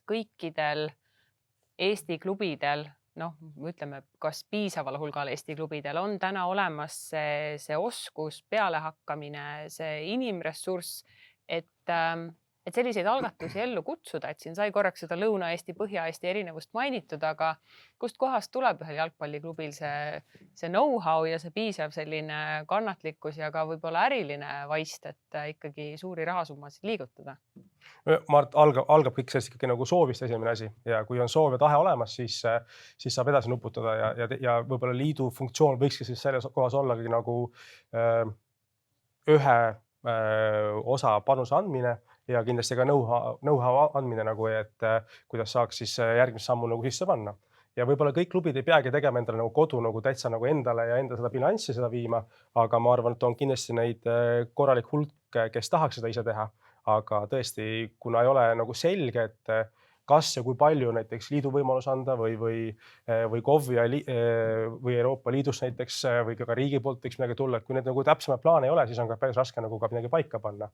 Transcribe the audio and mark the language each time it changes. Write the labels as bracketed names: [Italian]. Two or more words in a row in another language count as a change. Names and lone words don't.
[Estonian] kõikidel Eesti klubidel ütleme, kas piisaval hulgal Eesti klubidel on täna olemas see oskus, pealehakkamine, see inimressurss, et selliseid algatusi ellu kutsuda, et siin sai korraks seda Lõuna-Eesti, Põhja-Eesti erinevust mainitud, aga kust kohast tuleb ühel jalgpalliklubil see know-how ja see piisav selline kannatlikkus ja ka võib-olla äriline vaist, et ikkagi suuri rahasummasid liigutada? Mart, algab kõik sellest ikkagi nagu soovist esimene asi ja kui on soov ja tahe olemas, siis saab edasi nuputada ja võib-olla liidu funktsioon võikski siis selles kohas ollagi nagu ühe osa panuse andmine ja kindlasti ka know-how andmine nagu, et kuidas saaks siis järgmist sammu nagu sisse panna. Ja võib-olla kõik klubid ei peagi tegema endale nagu kodu nagu täitsa nagu endale ja enda seda bilanssi seda viima, aga ma arvan, et on kindlasti neid korralik hulk, kes tahaks seda ise teha. Aga tõesti, kuna ei ole nagu selge, et kas ja kui palju näiteks liidu võimalus anda või KOV või Euroopa Liidus näiteks või ka riigi poolt võiks midagi tulla, et kui need nagu täpsema plaane ei ole, siis on ka päris raske nagu ka midagi paika panna.